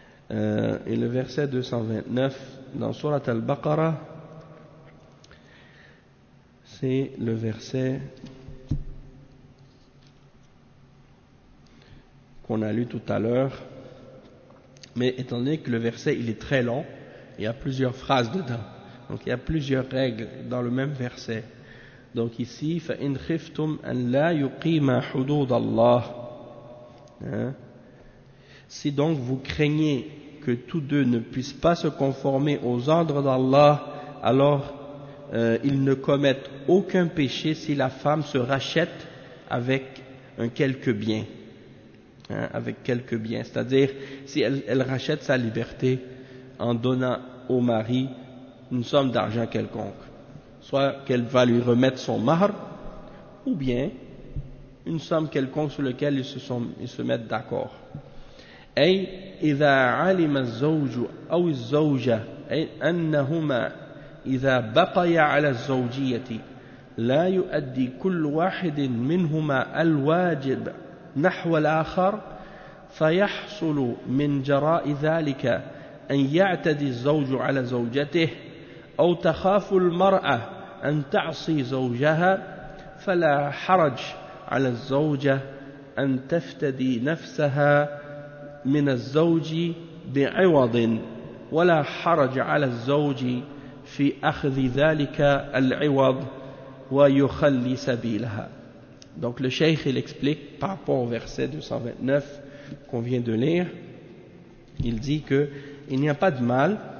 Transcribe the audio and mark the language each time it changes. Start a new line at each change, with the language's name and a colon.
French: Et le verset 229 dans Sourate Al-Baqarah, c'est le verset qu'on a lu tout à l'heure. Mais étant donné que le verset il est très long, il y a plusieurs phrases dedans. Donc il y a plusieurs règles dans le même verset. Donc ici,
Arabic: فَإِنْ خِفْتُمْ أَنْ لَا يُقِيمَ حُدُودَ اللَّهِ.
French: Si donc vous craignez que tous deux ne puissent pas se conformer aux ordres d'Allah, alors ils ne commettent aucun péché si la femme se rachète avec un quelque bien. Hein, avec quelques biens, c'est-à-dire si elle rachète sa liberté en donnant au mari une somme d'argent quelconque, soit qu'elle va lui remettre son mahr, ou bien une somme quelconque sur laquelle ils se mettent d'accord.
Arabic: أي إذا علم الزوج أو الزوجة أنهما إذا بقيا على الزوجية لا يؤدي كل واحد منهما الواجب نحو الآخر فيحصل من جراء ذلك أن يعتدي الزوج على زوجته أو تخاف المرأة أن تعصي زوجها فلا حرج على الزوجة أن تفتدي نفسها من الزوج بعوض ولا حرج على الزوج في أخذ ذلك العوض ويخلي سبيلها.
French: Donc le cheikh il explique par rapport au verset 229 qu'on vient de lire, il dit que il n'y a pas de mal,